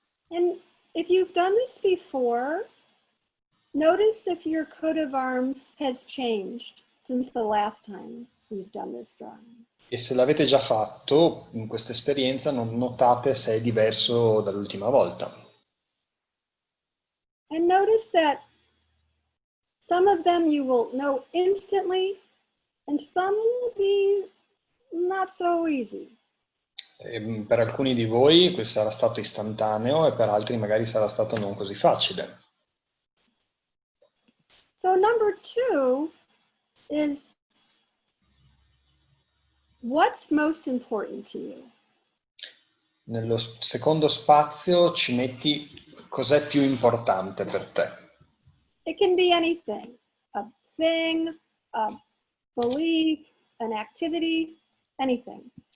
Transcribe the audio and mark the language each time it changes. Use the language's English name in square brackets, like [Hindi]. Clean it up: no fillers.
[English] And if you've done this before, notice if your coat of arms has changed since the last time we've done this drawing. [Italian] E se l'avete già fatto in questa esperienza, non notate se è diverso dall'ultima volta. [English] And notice that some of them you will know instantly, and some will be not so easy. [Italian] Per alcuni di voi questo sarà stato istantaneo e per altri magari sarà stato non così facile. [English] So number 2 is, what's most important to you? [Italian] Nello secondo spazio ci metti cos'è più importante per te. [English] It can be anything, a thing, a belief, an activity, anything.